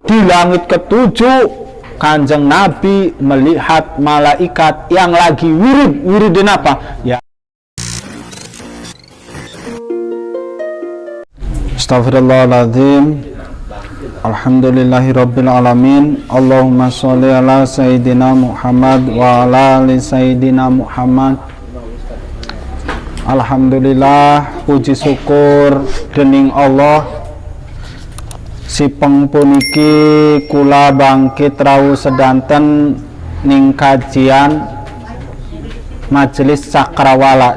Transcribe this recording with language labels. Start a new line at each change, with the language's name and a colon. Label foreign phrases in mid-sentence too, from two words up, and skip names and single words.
Indonesian: Di langit ketujuh Kanjeng Nabi melihat malaikat yang lagi wiridin apa? Ya.
Arabic: أستغفر الله العظيم. الحمد لله رب العالمين. اللهم صل على سيدنا محمد وعلى آل سيدنا محمد.
Javanese: Alhamdulillah, puji syukur dening Allah. Sipeng puniki kula bangkit rawuh sedanten ning kajian Majelis Cakrawala.